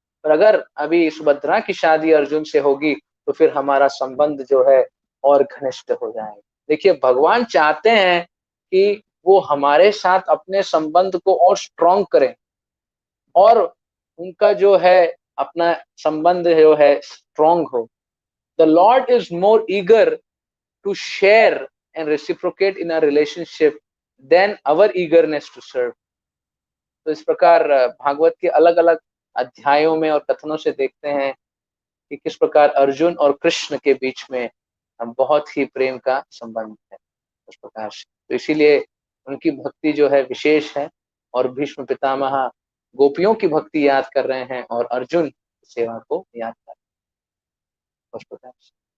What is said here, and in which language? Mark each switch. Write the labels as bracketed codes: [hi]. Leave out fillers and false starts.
[hi] पर अगर अभी सुभद्रा की शादी अर्जुन से होगी तो फिर हमारा संबंध जो है और घनिष्ठ हो जाएगा। देखिए भगवान चाहते हैं कि वो हमारे साथ अपने संबंध को और स्ट्रॉन्ग करें, और उनका जो है अपना संबंध जो है स्ट्रॉन्ग हो। [en] The Lord is more eager to share and reciprocate in a relationship than our eagerness to serve. [hi] तो इस प्रकार भागवत के अलग अलग अध्यायों में और कथनों से देखते हैं कि किस प्रकार अर्जुन और कृष्ण के बीच में बहुत ही प्रेम का संबंध है उस प्रकार से। तो इसीलिए उनकी भक्ति जो है विशेष है। और भीष्म पितामह गोपियों की भक्ति याद कर रहे हैं और अर्जुन की सेवा को याद कर रहे हैं उस प्रकार से।